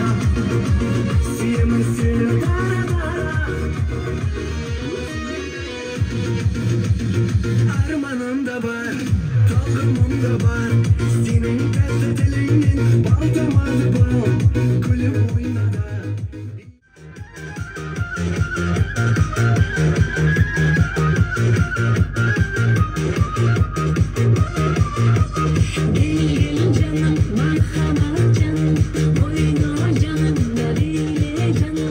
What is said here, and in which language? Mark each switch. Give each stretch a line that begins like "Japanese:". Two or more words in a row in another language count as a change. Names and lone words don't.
Kazakh: Сүйемін сені дара-дара, арманым да бар, талғамым да бар. Сенің тәтті тіліңнен бал тамады бал, күліп ойнады.
Turkish: Gelin canım, merhamet canım, oyna canım, narine canım.